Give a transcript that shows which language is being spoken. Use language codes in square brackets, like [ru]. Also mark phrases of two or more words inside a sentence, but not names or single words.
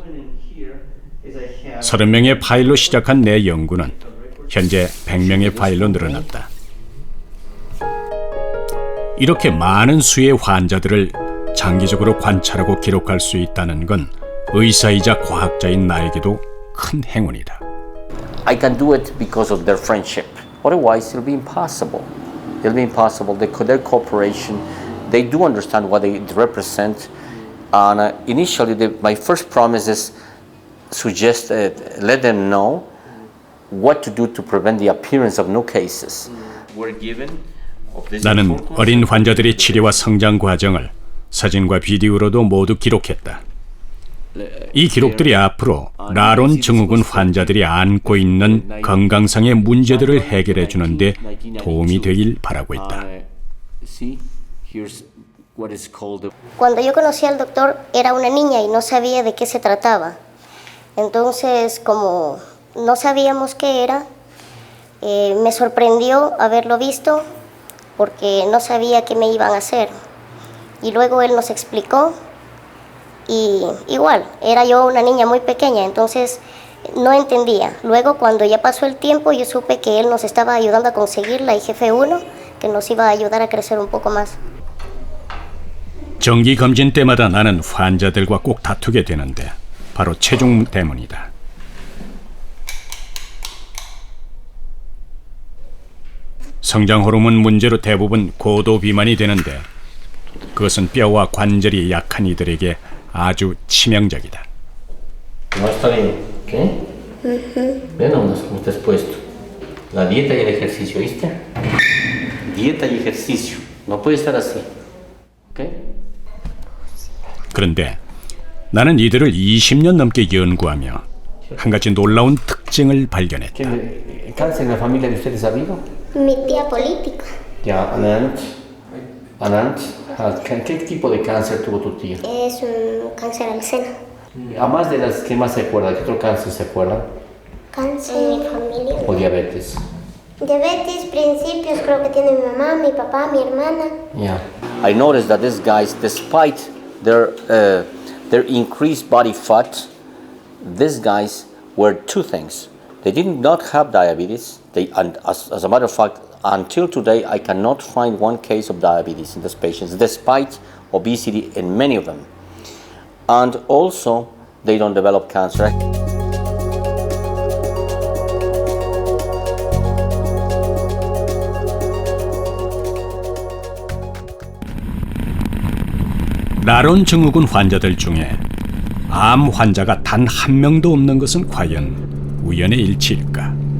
[ko] 30명의 파일로 시작한 내 연구는 현재 100명의 파일로 늘어났다. 이렇게 많은 수의 환자들을 장기적으로 관찰하고 기록할 수 있다는 건 의사이자 과학자인 나에게도 큰 행운이다. [en] I can do it because of their friendship. Otherwise, it'll be impossible. It'll be impossible. Their cooperation, they do understand what they represent. And initially, my first promise is let them know what to do to prevent the appearance of no cases. [ko] 나는 어린 환자들의 치료와 성장 과정을 사진과 비디오로도 모두 기록했다. 이 기록들이 앞으로 라론 증후군 환자들이 안고 있는 건강상의 문제들을 해결해 주는 데 도움이 되길 바라고 있다. [es] Cuando yo conocí al doctor era una niña y no sabía de qué se trataba. Entonces, como no sabíamos qué era, me sorprendió haberlo visto porque no sabía qué me iban a hacer. Y luego él nos explicó y igual, era yo una niña muy pequeña, entonces no entendía. Luego cuando ya pasó el tiempo yo supe que él nos estaba ayudando a conseguir la IGF-1, que nos iba a ayudar a crecer un poco más. [ko] 정기 검진 때마다 나는 환자들과 꼭 다투게 되는데 바로 체중 때문이다. 성장 호르몬 문제로 대부분 고도 비만이 되는데 그것은 뼈와 관절이 약한 이들에게 아주 치명적이다. [es] ¿No está bien? ¿Qué? Ve nomás cómo estás puesto. La dieta y el ejercicio, ¿viste? Dieta y ejercicio. No puede estar así. ¿Ok? [ko] 그런데 나는 이들을 20년 넘게 연구하며 한 가지 놀라운 특징을 발견했다. [es] ¿Qué cáncer en la familia de ustedes ha habido? Mi tía política. Ya, Anant. ¿Qué tipo de cáncer tuvo tu tía? Es un cáncer al seno. A más de las que más se acuerdan, ¿qué otro cáncer se acuerdan? Cáncer en mi familia. ¿O diabetes? Diabetes, principios, creo que tiene mi mamá, mi papá, mi hermana. [en] Yeah. I noticed that these guys, despite their increased body fat, these guys were two things. They did not have diabetes. And as a matter of fact, until today, I cannot find one case of diabetes in these patients, despite obesity in many of them. And also, they don't develop cancer. [ko] 라론 증후군 환자들 중에 암 환자가 단 한 명도 없는 것은 과연 우연의 일치일까?